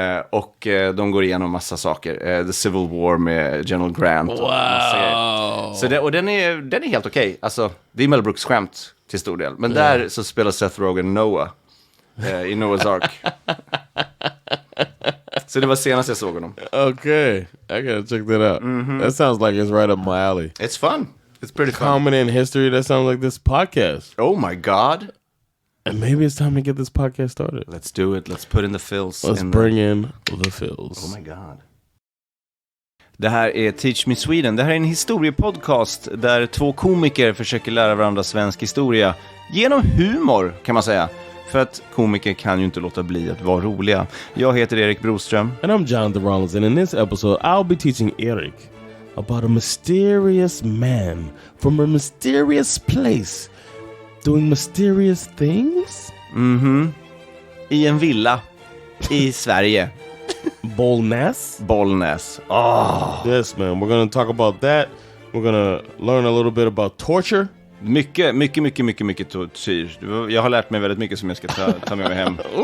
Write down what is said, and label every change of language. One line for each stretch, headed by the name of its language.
Swedish: Och de går igenom massa saker. The Civil War med General Grant.
English: Wow.
Swedish: Så den är helt okej. Alltså, det är Mel Brooks skämt till stor del. Men där så spelar Seth Rogen Noah i Noah's Ark. Så det var senast jag såg honom.
English: Okay, I gotta check that out. That sounds like it's right up my alley. It's fun. It's pretty fun. Common in history, that sounds like this podcast. Oh my god. And maybe it's time to get this podcast started. Let's do it. Let's put in the fills. Let's bring in the fills. Oh my god.
Swedish: Det här är Teach Me Sweden. Det här är en historiepodcast där två komiker försöker lära varandra svensk historia genom humor, kan man säga. För att komiker kan ju inte låta bli att vara roliga. Jag heter Erik Broström.
English: And I'm Jonathan Rollins, and in this episode I'll be teaching Erik about a mysterious man from a mysterious place doing mysterious things.
Swedish: I en villa i Sverige. Bollnäs.
English: Yes, man. We're going to talk about that. We're going to learn a little bit about torture.
Swedish: Mycket tortyr. Jag har lärt mig väldigt mycket som jag ska ta med mig hem.